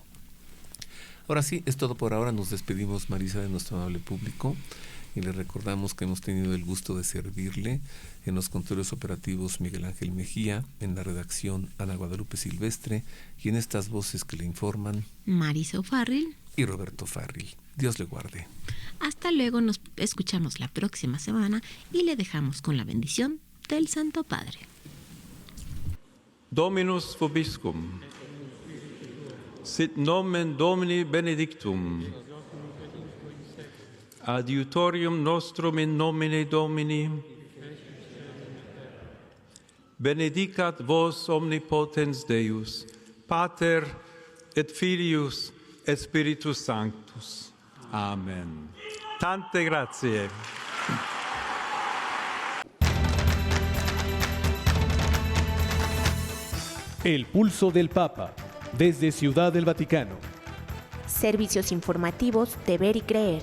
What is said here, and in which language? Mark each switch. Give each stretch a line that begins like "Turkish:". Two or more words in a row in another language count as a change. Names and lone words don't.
Spanish: Ahora sí, es todo por ahora. Nos despedimos, Marisa, de nuestro amable público, y le recordamos que hemos tenido el gusto de servirle en los controles operativos Miguel Ángel Mejía, en la redacción Ana Guadalupe Silvestre, y en estas voces que le informan Marisa O'Farrill y Roberto Farril. Dios le guarde. Hasta luego, nos escuchamos la próxima semana y le dejamos con la bendición del Santo Padre.
Latin: Dominus vobiscum. Sit nomen Domini benedictum. Adiutorium nostrum in nomine Domini. Benedicat vos omnipotens Deus, Pater et Filius et Spiritus Sanctus.
Italian: Amen. Tante grazie.
Spanish: El pulso del Papa, desde Ciudad del Vaticano. Servicios informativos de Ver y Creer.